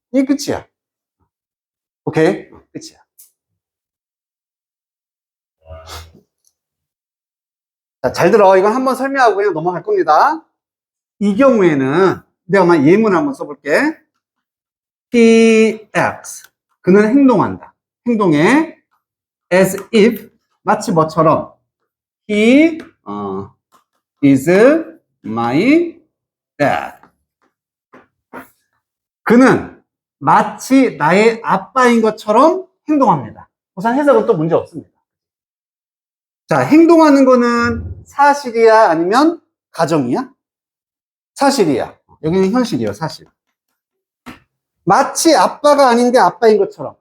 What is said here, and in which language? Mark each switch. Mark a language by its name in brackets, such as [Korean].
[Korean] 이게 끝이야. 오케이? 끝이야. 자, 잘 들어. 이건 한번 설명하고 그냥 넘어갈 겁니다. 이 경우에는 내가 아마 예문을 한번 써볼게. [English] He acts. [Korean] 그는 행동한다. 행동에 [English] as if [Korean] 마치 뭐처럼 [English] he is my dad. [Korean] 그는 마치 나의 아빠인 것처럼 행동합니다. 우선 해석은 또 문제 없습니다. 자, 행동하는 거는 사실이야 아니면 가정이야? 사실이야. 여기는 현실이에요, 사실. 마치 아빠가 아닌데 아빠인 것처럼.